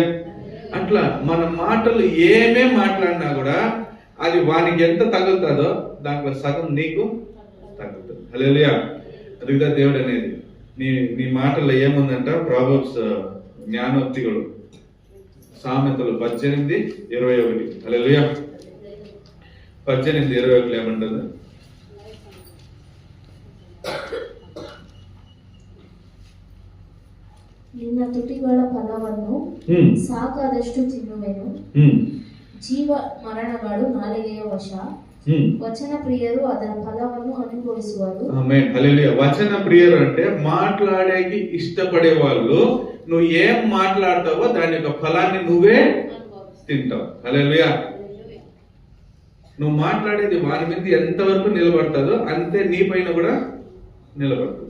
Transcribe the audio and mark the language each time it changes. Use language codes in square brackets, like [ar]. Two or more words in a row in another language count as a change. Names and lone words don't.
[te] అట్లా మన మాటలు ఏమేం మాట్లాడినా కూడా అది వానికి ఎంత తగులుతుందో దాంట్లో సగం నీకు తగ్గుతుంది. హల్లెలూయా. అదిగా దేవుడు అనేది. నీ మాటల్లో ఏముందంట, ప్రావర్బ్స్ జ్ఞానోక్తిಗಳು, సామెతలు 18:21. హల్లెలూయా. 18:21 ఏమంటుంది, [kn] ನಿನ್ನ ತುಟಿಗಳ ಫಲವನ್ನು ಸಾಕಾದಷ್ಟು ತಿನ್ನುವೆನು, ಜೀವ ಮರಣಗಳು ನಾಲಿಗೆಯ ವಶ, ವಚನ ಪ್ರಿಯರು ಅದರ ಫಲವನ್ನು ಅನುಭವಿಸುವರು. [te] ఆమేన్. హల్లెలూయా. వచన ప్రియరు అంటే మాట్లాడేకి ఇష్టపడే వాళ్ళు, నువ్వు ఏం మాట్లాడతావో దాని యొక్క ఫలాన్ని నువ్వే తింటావు. హల్లెలూయా. నువ్వు మాట్లాడేది వారి మీద ఎంతవరకు నిలబడతాదో అంతే నీ పైన కూడా నిలబడుతుంది.